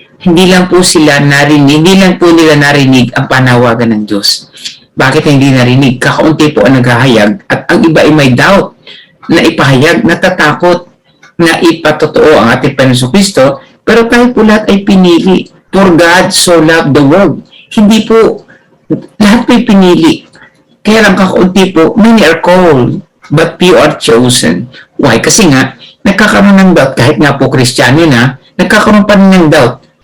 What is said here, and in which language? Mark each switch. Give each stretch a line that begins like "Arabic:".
Filipino: Hindi lang po sila narinig, hindi lang po nila narinig ang panawagan ng Diyos. Bakit hindi narinig? Kakaunti po ang naghahayag at ang iba ay may doubt na ipahayag, natatakot na ipatotoo ang ating Panginoon Kristo, pero tayo po lahat ay pinili.
English: For God so loved the world.
Filipino: Hindi po, lahat po ay pinili. Kaya lang kakaunti po,
English: many are called, but few are chosen. Why?
Filipino: Kasi nga, nagkakaroon ng doubt, kahit nga po Kristiyano na, nagkakaroon pa rin ng doubt.